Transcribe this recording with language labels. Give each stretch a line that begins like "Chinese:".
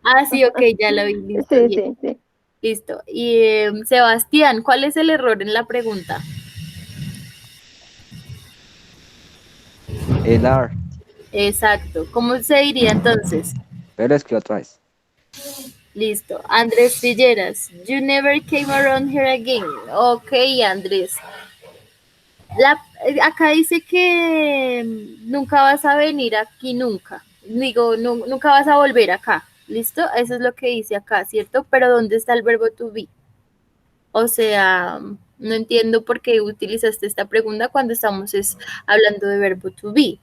Spanish: Ah, sí, ok, ya lo vi, listo, Sí, bien, sí, sí. listo. Y Sebastián, ¿cuál es el error en la pregunta? El R, Exacto, ¿cómo se diría entonces? pero es que otra vez. Listo.
English: Andrés Trilleras, you never came around here again.
Spanish: Ok, Andrés. Acá dice que nunca vas a venir aquí nunca. Digo, nunca vas a volver acá. ¿Listo? Eso es lo que dice acá, ¿cierto? Pero ¿dónde está el verbo to be? O sea, no entiendo por qué utilizaste esta pregunta cuando estamos hablando de verbo to be.